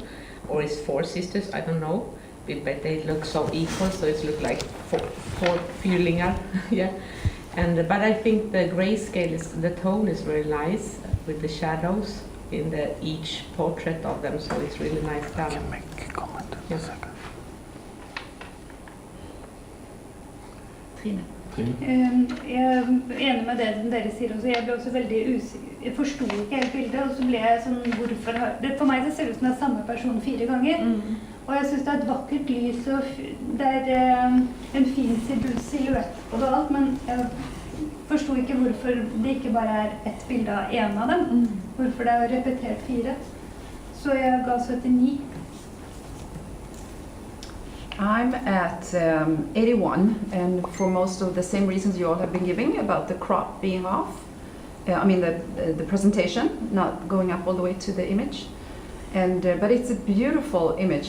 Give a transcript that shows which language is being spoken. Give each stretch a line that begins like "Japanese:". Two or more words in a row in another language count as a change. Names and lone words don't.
English: Or it's 4 sisters, I don't know. But they look so equal, so it looks like 4 fyllingar. Yeah. But I think the grayscale the tone is really nice with the shadows in each portrait of them, so it's really nice done. I can make a comment in a second. Trine.
Norwegian: Jeg er enig med det som dere sier også. Jeg ble også veldig usikker. Jeg forstod ikke helt bildet, og så ble jeg sånn, hvorfor det for meg det ser ut som det er samme person 4 ganger. Og jeg synes det er et vakkert lys, og det er en fin silhuett på det alt, men jeg forstod ikke hvorfor det ikke bare er et bilde av en av dem. Hvorfor det er repetert 4. Så jeg ga 79.
English: I'm at 81, and for most of the same reasons you all have been giving about the crop being off. I mean the presentation not going up all the way to the image, but it's a beautiful image.